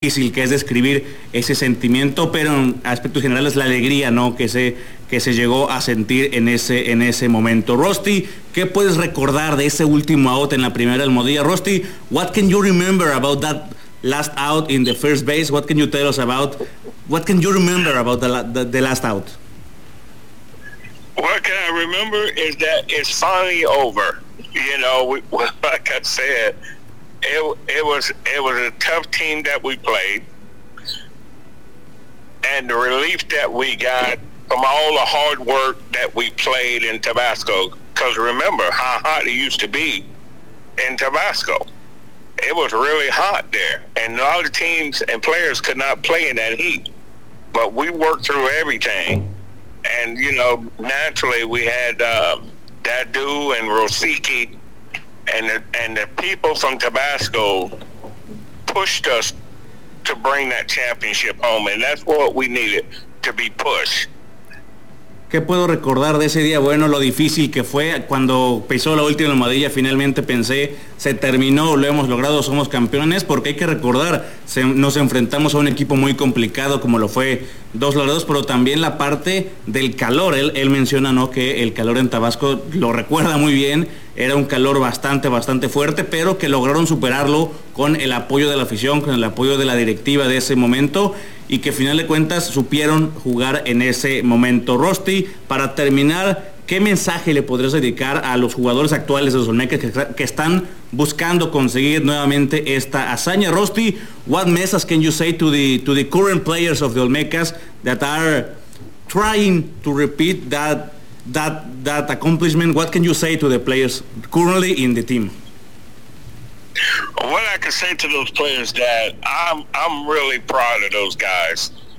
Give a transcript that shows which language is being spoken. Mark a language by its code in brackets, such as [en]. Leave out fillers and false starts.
[es] difícil que es describir ese sentimiento, pero en aspectos generales la alegría, ¿no?, que se llegó a sentir en ese momento. Rusty, ¿qué puedes recordar de ese último out en la primera almohadilla? [en] Rusty, what can you remember about that last out in the first base? What can you tell us about? What can you remember about the last out? What can I remember is that it's finally over. You know, like I said, it was a tough team that we played, and the relief that we got from all the hard work that we played in Tabasco, because remember how hot it used to be in Tabasco. It was really hot there, and a lot of teams and players could not play in that heat, but we worked through everything. And, you know, naturally we had Dadu and Rosicky, and the people from Tabasco pushed us to bring that championship home, and that's what we needed, to be pushed. [es] ¿Qué puedo recordar de ese día? Bueno, lo difícil que fue cuando pisó la última almohadilla, finalmente pensé, se terminó, lo hemos logrado, somos campeones, porque hay que recordar, nos enfrentamos a un equipo muy complicado como lo fue Dos Laredos, pero también la parte del calor. Él menciona, ¿no?, que el calor en Tabasco, lo recuerda muy bien, era un calor bastante, bastante fuerte, pero que lograron superarlo con el apoyo de la afición, con el apoyo de la directiva de ese momento, y que al final de cuentas supieron jugar en ese momento. Rusty, para terminar, ¿qué mensaje le podrías dedicar a los jugadores actuales de los Olmecas que están buscando conseguir nuevamente esta hazaña? [en] Rusty, what message can you say to the current players of the Olmecas that are trying to repeat that accomplishment? What can you say to the players currently in the team? What I can say to those players, that I'm really proud of those guys.